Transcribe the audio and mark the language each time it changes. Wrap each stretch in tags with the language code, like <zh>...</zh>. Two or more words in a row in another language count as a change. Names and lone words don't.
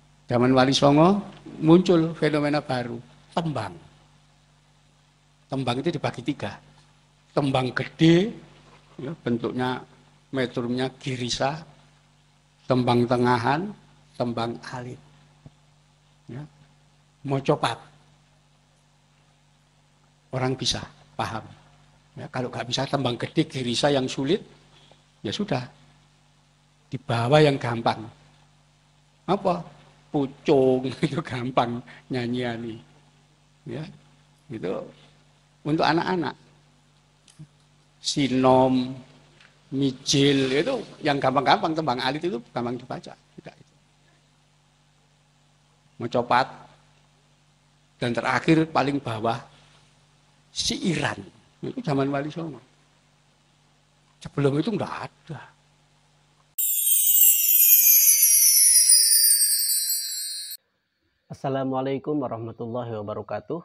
<id>Zaman Wali Songo muncul fenomena baru, tembang. Tembang itu dibagi tiga. Tembang gede, ya, bentuknya metrumnya girisa, tembang tengahan, tembang alit. Ya. Mocopat. Orang bisa paham. Ya, kalau nggak bisa tembang gede, girisa yang sulit, ya sudah. Dibawa yang gampang. Apa? Pucung itu gampang nyanyian. Ya, itu untuk anak-anak. Sinom, mijil itu yang gampang-gampang, tembang alit itu gampang dibaca. Tidak itu. Mocopat. Dan terakhir paling bawah siiran. Itu zaman Wali Songo. Sebelum itu enggak ada.</id> <ar>السلام عليكم ورحمة الله وبركاته.</ar>